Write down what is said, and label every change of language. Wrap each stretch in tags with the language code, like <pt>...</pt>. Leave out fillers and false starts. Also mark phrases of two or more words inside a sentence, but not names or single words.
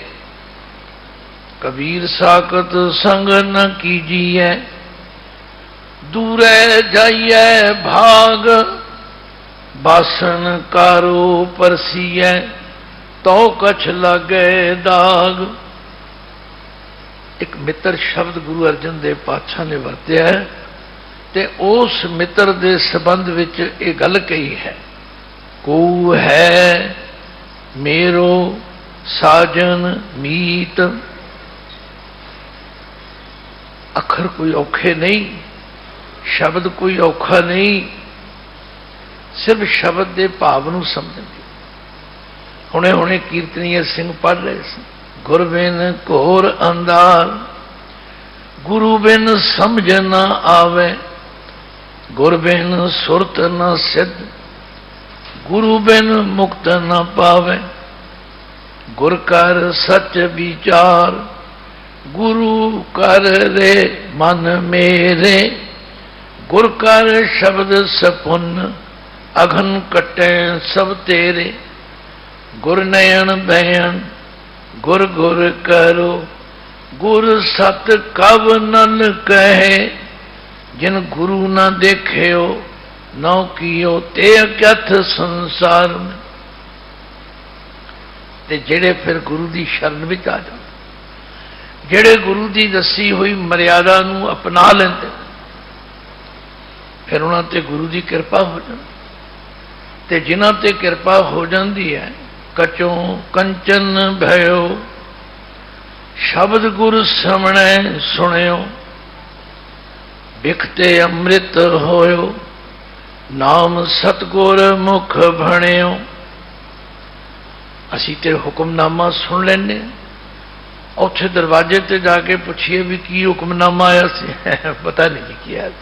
<bra>कबीर साकत संग न कीजिए, दूरे जाइए भाग, बासन कारो परसीए तो कछ लागे दाग।</bra> <pa>ਇੱਕ ਮਿੱਤਰ ਸ਼ਬਦ ਗੁਰੂ ਅਰਜਨ ਦੇਵ ਪਾਤਸ਼ਾਹ ਨੇ ਵਰਤਿਆ ਹੈ ਤੇ ਉਸ ਮਿੱਤਰ ਦੇ ਸੰਬੰਧ ਵਿੱਚ ਇਹ ਗੱਲ ਕਹੀ ਹੈ,</pa> <bra>को है मेरो साजन मीत।</bra> <pa>ਅੱਖਰ ਕੋਈ ਔਖੇ ਨਹੀਂ, ਸ਼ਬਦ ਕੋਈ ਔਖਾ ਨਹੀਂ, ਸਿਰਫ਼ ਸ਼ਬਦ ਕੇ ਭਾਵ ਨੂੰ ਸਮਝਣ। ਹੁਣੇ ਹੁਣੇ ਕੀਰਤਨੀਏ ਸਿੰਘ ਪੜ੍ਹ ਰਹੇ ਸਨ,</pa> <bra>गुर बिन घोर अंधार, गुरु बिन समझ न आवे, गुर बिन सुरत न सिद्ध, गुरु बिन मुक्त न पावे। गुर कर सच विचार, गुरु कर रे मन मेरे, गुर कर शब्द सपुन, अघन कटे सब तेरे। गुर नयन बयन, गुर गुर करो, गुर सत कब नन कहे। जिन गुरु न देखियो नौ कियो ते अक्यथ संसार में।</bra> <pa>ਤੇ ਜਿਹੜੇ ਫਿਰ ਗੁਰੂ ਕੀ ਸ਼ਰਨ ਵਿੱਚ ਆ ਜਾਤੇ, ਜਿਹੜੇ ਗੁਰੂ ਕੀ ਦੱਸੀ ਹੋਈ ਮਰਯਾਦਾ ਨੂੰ ਅਪਣਾ ਲੈਂਦੇ, ਫਿਰ ਉਨ੍ਹਾਂ ਤੇ ਗੁਰੂ ਕੀ ਕਿਰਪਾ ਹੋ ਜਾਤੀ। ਤੇ ਜਿਨ੍ਹਾਂ ਤੇ ਕਿਰਪਾ ਹੋ ਜਾਤੀ ਹੈ,</pa> <bra>कचों कंचन भयो, शब्द गुर समणे सुनियो, बिखते अमृत होयो, नाम सतगुर मुख भणियो।</bra> <pa>ਅਸੀਂ ਤੇ ਹੁਕਮਨਾਮਾ ਸੁਣ ਲੈਨੇ, ਉੱਥੇ ਦਰਵਾਜ਼ੇ ਤੇ ਜਾਕੇ ਪੁੱਛੀਏ ਭੀ ਕੀ ਹੁਕਮਨਾਮਾ ਆਇਆ ਸੇ ਪਤਾ ਨਹੀਂ ਜੀ ਕੀ ਆਇਆ।</pa>